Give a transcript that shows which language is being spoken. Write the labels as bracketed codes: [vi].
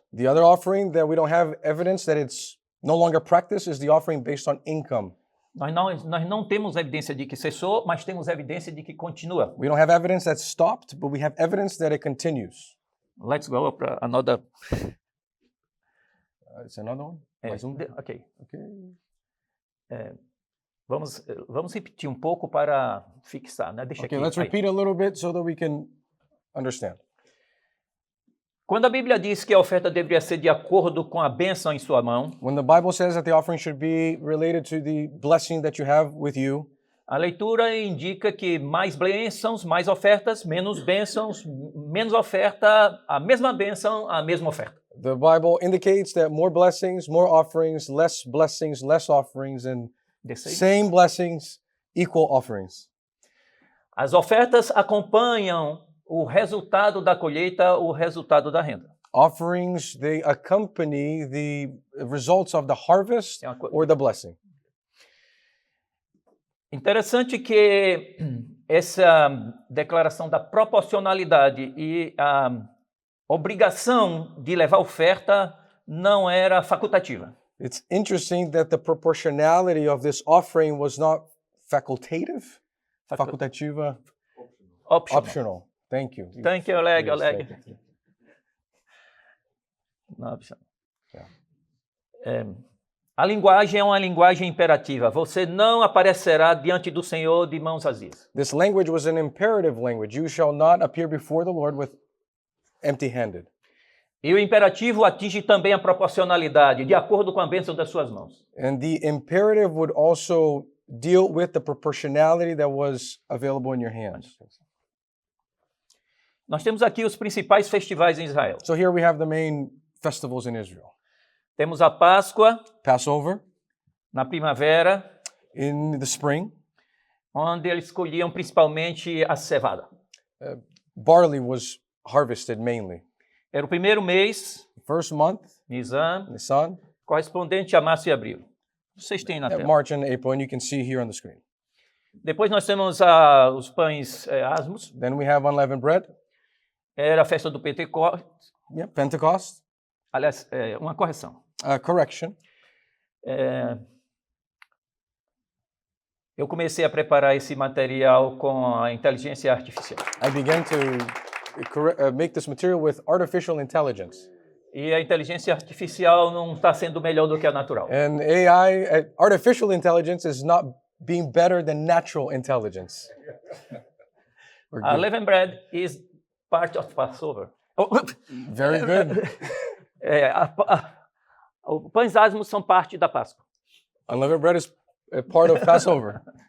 [en] The other offering that we don't have evidence that it's no longer practiced is the offering based on income. [pt] Nós não temos evidência de que cessou, mas temos evidência de que continua. [en] We don't have evidence that stopped, but we have evidence that it continues. Let's go [pt] para [en] another. It's another one? Ok. Okay. [pt] Vamos repetir um pouco para fixar, né? Deixa [en] Okay, [pt] aqui. [en] let's repeat a little bit so that we can understand. [pt] Quando a Bíblia diz que a oferta deveria ser de acordo com a bênção em sua mão, [en] When the Bible says that the offering should be related to the blessing that you have with you, [pt] a leitura indica que mais bênçãos, mais ofertas, menos bênçãos, menos oferta, a mesma bênção, a mesma oferta. [en] the Bible indicates that more blessings, more offerings, less offerings, and [pt] Desce aí. [en] same blessings, equal offerings. [pt] As ofertas acompanham o resultado da colheita, o resultado da renda. [en] Offerings, they accompany the results of the harvest [pt] É uma co- [en] or the blessing. [pt] Interessante que essa declaração da proporcionalidade e a obrigação de levar oferta não era facultativa. [en] It's interesting that the proportionality of this offering was not facultative, [pt] facultativa, [en] optional. Thank you. Thank you, Oleg. Yes, Oleg. thank you. [pt] Não, [en] optional. Yeah. [pt] A linguagem é uma linguagem imperativa. Você não aparecerá diante do Senhor de mãos vazias. [en] This language was an imperative language. You shall not appear before the Lord with empty-handed. [pt] E o imperativo atinge também a proporcionalidade, de acordo com a bênção das suas mãos. [en] And the imperative would also deal with the proportionality that was available in your hands. [pt] Nós temos aqui os principais festivais em Israel. [en] So here we have the main festivals in Israel. [pt] Temos a Páscoa [en] Passover [pt] na primavera, [en] in the spring. [pt] onde eles colhiam principalmente a cevada. [en] Barley was harvested mainly. [pt] Era o primeiro mês, [en] First month, Nisan, Nisan, [pt] correspondente a março e abril. Vocês têm na tela. [en] March and April, and you can see here on the screen. [pt] Depois nós temos os pães asmos, [en] Then we have unleavened bread, [pt] era a festa do Pentecostes, [en] Pentecost, [pt] Aliás, uma correção. [en] Correction. [pt] Eu comecei a preparar esse material com a inteligência artificial. [en] I began to make this material with artificial intelligence. [pt] E a inteligência artificial não está sendo melhor do que a natural. [en] And AI, artificial intelligence is not being better than natural intelligence. Leavened bread is part of Passover. Very good. [pt] Os pães asmos são parte da Páscoa. [en] Unleavened bread is a part of Passover.